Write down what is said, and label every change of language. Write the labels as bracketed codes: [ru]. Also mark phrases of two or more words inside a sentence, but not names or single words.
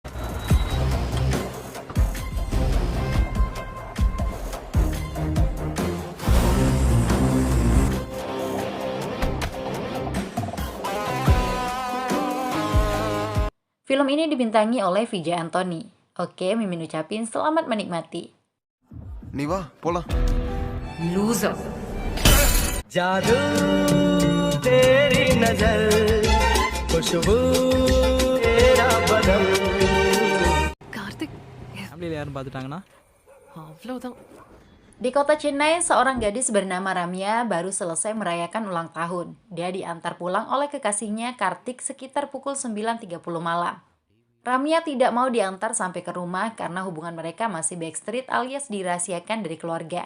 [id] Film ini dibintangi oleh Vijay Anthony. Oke, Mimin ucapin selamat menikmati. [ta] நீ வா போலாம் Loser. [hi] जादू तेरी नजर खुशबू तेरा बदन [ta] கார்த்திக் ஃபேமிலியில் யாரும் பார்த்துட்டாங்கன்னா அவ்வளவுதான். [id] Di kota Chennai, seorang gadis bernama Ramya baru selesai merayakan ulang tahun. Dia diantar pulang oleh kekasihnya Kartik sekitar pukul 9.30 malam. Ramya tidak mau diantar sampai ke rumah karena hubungan mereka masih backstreet alias dirahasiakan dari keluarga.